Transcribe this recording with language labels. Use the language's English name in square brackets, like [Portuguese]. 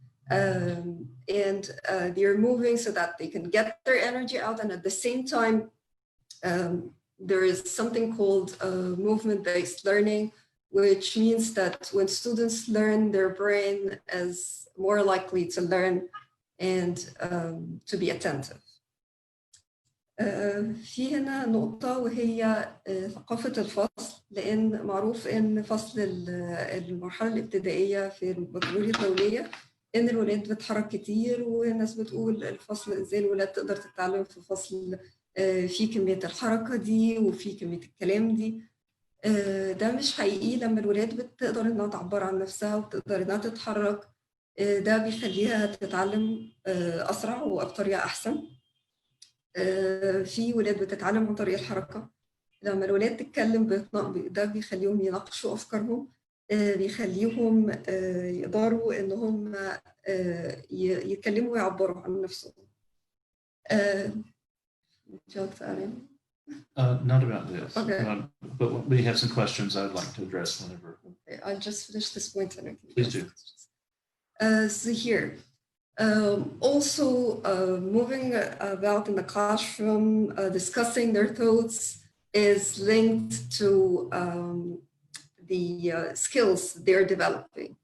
[English] And they're moving so that they can get their energy out, and at the same time, there is something called movement-based learning, which means that when students learn, their brain is more likely to learn and to be attentive. [Arabic] في هنا نقطة وهي ثقافة الفصل، لأن معروف إن فصل المرحلة الابتدائية في البكالوريا الدولية إن الولاد بتتحرك كتير، والناس بتقول الفصل إزاي الولاد تقدر تتعلم في فصل في كمية الحركة دي وفي كمية الكلام دي. ده مش حقيقي. لما الولاد بتقدر إنها تعبر عن نفسها وبتقدر إنها تتحرك، ده بيخليها تتعلم أسرع وبطريقة أحسن. في ولاد بتتعلم عن طريق الحركة. لما الولاد تتكلم ده بيخليهم يناقشوا أفكارهم، بيخليهم يقدروا إنهم يتكلموا ويعبروا عن نفسهم. جاوبت عليهم؟ [English] Not about this. Okay. But we have some questions I would like to address whenever. Okay, I'll just finish this point and I can Please do. So here, also moving about in the classroom, discussing their thoughts is linked to the skills they're developing.